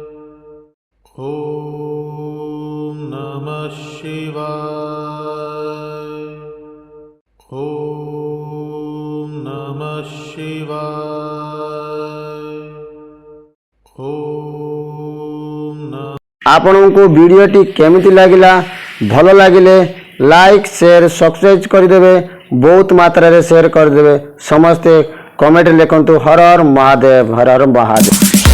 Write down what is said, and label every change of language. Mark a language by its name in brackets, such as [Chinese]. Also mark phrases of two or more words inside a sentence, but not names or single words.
[Sanskrit] ॐ नमः शिवाय। ॐ नमः शिवाय। ॐ नमः। [Odia] ଆପଣଙ୍କୁ ଭିଡ଼ିଓଟି କେମିତି ଲାଗିଲା? ଭଲ ଲାଗିଲେ ଲାଇକ୍ ସେୟାର ସବସ୍କ୍ରାଇବ୍ କରିଦେବେ, ବହୁତ ମାତ୍ରାରେ ସେୟାର କରିଦେବେ। ସମସ୍ତେ କମେଣ୍ଟ ଲେଖନ୍ତୁ ହର ହର ମହାଦେବ, ହର ହର ମହାଦେବ।